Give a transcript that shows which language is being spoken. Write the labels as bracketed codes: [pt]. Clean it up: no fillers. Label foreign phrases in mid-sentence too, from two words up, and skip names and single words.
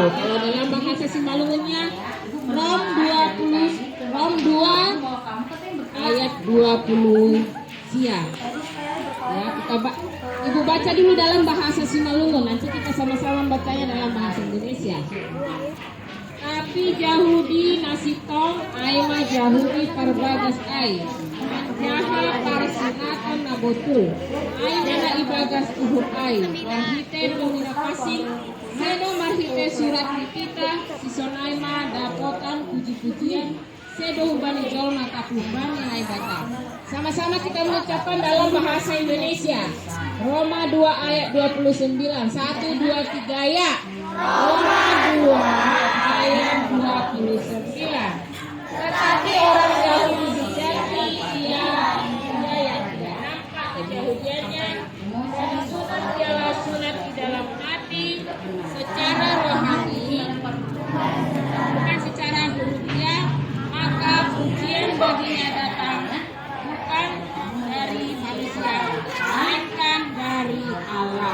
[id] Kalau dalam bahasa Simalungunnya Rom 2 ayat 20 sia. Ya, Ibu baca dulu dalam bahasa Simalungun, nanti kita sama-sama bacanya dalam bahasa Indonesia. [bts] Tapi Yahudi nasitong aima Yahudi perbagas ai jaha parsinatan nabotul ai nana ibagas uhur ai marhite pemira pasing sedo marhite surat kita sisonaima dapotan puji-pujian sedo hubani jol mata hubani naibata. [id] Sama-sama kita mengucapkan dalam bahasa Indonesia. Roma 2 ayat 29. 1, 2, 3 ya. Roma 2 ayat 29. Tetapi orang Yahudi sejati ia yang tidak nampak keyahudiannya, dan sunat ialah sunat di dalam hati secara rohani, bukan secara hurufiah, maka pujian baginya datang bukan dari manusia, melainkan dari Allah.